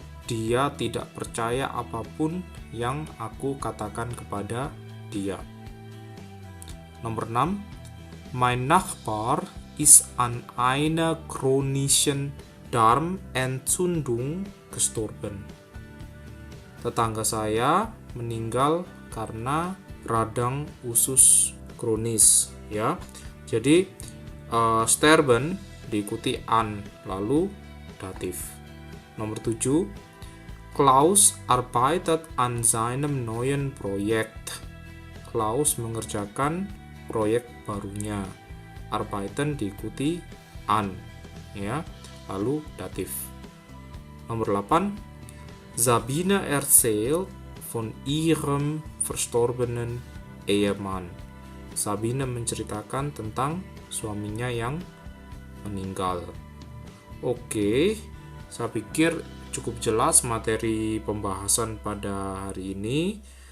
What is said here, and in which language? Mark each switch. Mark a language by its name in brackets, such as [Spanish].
[Indonesian] Dia tidak percaya apapun yang aku katakan kepada dia. Nomor 6, [German] mein Nachbar ist an einer chronischen Darmentzündung gestorben. [Indonesian] Tetangga saya meninggal karena radang usus kronis, ya. Jadi sterben diikuti an, lalu datif. Nomor 7, [German] Klaus arbeitet an seinem neuen Projekt. [Indonesian] Klaus mengerjakan proyek barunya. Arbeiten diikuti an, ya, lalu datif. Nomor 8, [German] Sabine erzählt von ihrem verstorbenen Ehemann. [Indonesian] Sabine menceritakan tentang suaminya yang meninggal. Oke, saya pikir cukup jelas materi pembahasan pada hari ini.